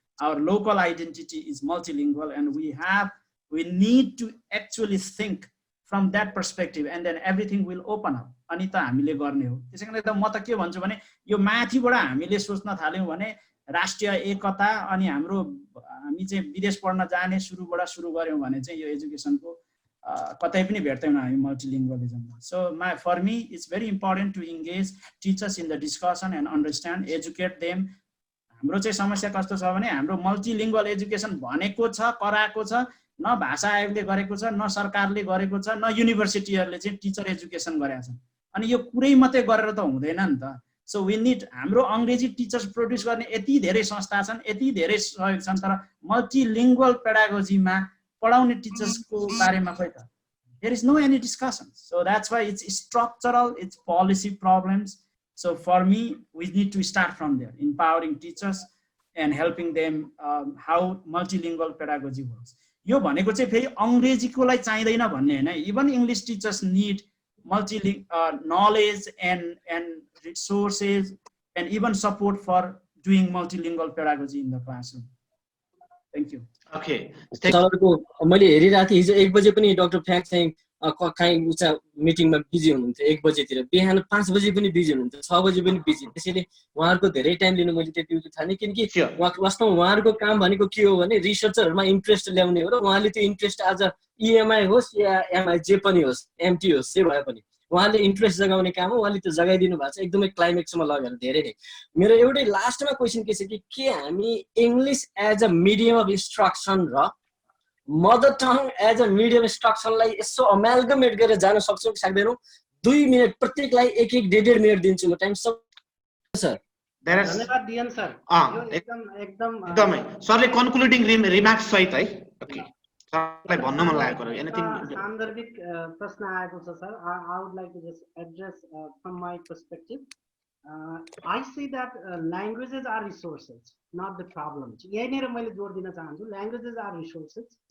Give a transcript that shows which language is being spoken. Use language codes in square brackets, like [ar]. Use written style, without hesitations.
[en] Our local identity is multilingual, and we need to actually think from that perspective, and then everything will open up. [ne] अनि त हामीले गर्ने हो. त्यसैले त म त के भन्छु भने यो माथिबाट हामीले सोच्न थाल्यौं भने राष्ट्रिय एकता अनि हामी चाहिँ विदेश पढ्न जाने सुरु गर्यौं भने चाहिँ यो एजुकेसनको कतै पनि भेट्दैनौं हामी multilingualism. [en] So for me it's very important to engage teachers in the discussion and understand, educate them. [ne] हाम्रो चाहिँ समस्या कस्तो छ भने हाम्रो multilingual education भनेको छ, कराएको छ, न भाषा आयोगले गरेको छ, न सरकारले गरेको छ, न युनिभर्सिटीहरुले चाहिँ टिचर एजुकेसन गरेका छन्. अनि यो कुरै मात्रै गरेर त हुँदैन नि त. [en] So we need [ne] हाम्रो अंग्रेजी टिचर्स प्रोड्युस गर्ने यति धेरै संस्था छन्, यति धेरै सहयोग छन्, तर multilingual pedagogy मा पढाउने टिचर्सको बारेमा खोइ त. [en] There is no any discussion. So that's why it's structural, it's policy problems. So for me, we need to start from there, empowering teachers and helping them how multilingual pedagogy works. [ne] यो भनेको चाहिँ फेरि अंग्रेजीकोलाई चाहिदैन भन्ने हैन. [en] Even English teachers need multilingual knowledge and resources and even support for doing multilingual pedagogy in the classroom. Thank you. Okay. [ne] सरको मैले हेरिरहेको थिएँ हिजो 1 बजे पनि डाक्टर फ्याक चाहिँ कहीँ उचा मिटिङमा बिजी हुनुहुन्थ्यो. 1 बजेतिर, बिहान 5 बजे पनि बिजी हुनुहुन्थ्यो, 6 बजे पनि बिजी. त्यसैले उहाँहरुको धेरै टाइम लिनु मैले त्यति उचित ठाने, किनकि वास्तवमा उहाँहरुको काम भनेको के हो भने रिसर्चरमा इन्ट्रेस्ट ल्याउने हो, र उहाँले त्यो इन्ट्रेस्ट आज EMI होस् या MI जे पनि होस्, MT होस्, जे भए पनि उहाँले इन्ट्रेस्ट जगाउने काम हो. उहाँले त्यो जगाइदिनु भएको छ एकदमै क्लाइमेक्समा लगेर धेरै नै. मेरो एउटै लास्टमा क्वेशन के छ कि के हामी English as a medium of instruction र mother tongue as a medium इन्स्ट्रक्सनलाई यसो अमाल्गमेट गरेर जान सक्छौं कि सक्दैनौं? 2 मिनेट प्रत्येकलाई 1-1.5 मिनेट दिन्छु म टाइम सर. धन्यवाद दियन सर. यो एकदमै सरले कन्क्लुडिङ रिमार्क्स सहित है. ओके, सरलाई भन्न मन लागेको एनीथिङ सान्दर्भिक प्रश्न आएको छ sir. [en] I would like to just address from my perspective. I see that languages are resources, not the problem. [ne] यहीँनेर मैले जोड दिन चाहन्छु, [en] languages are resources.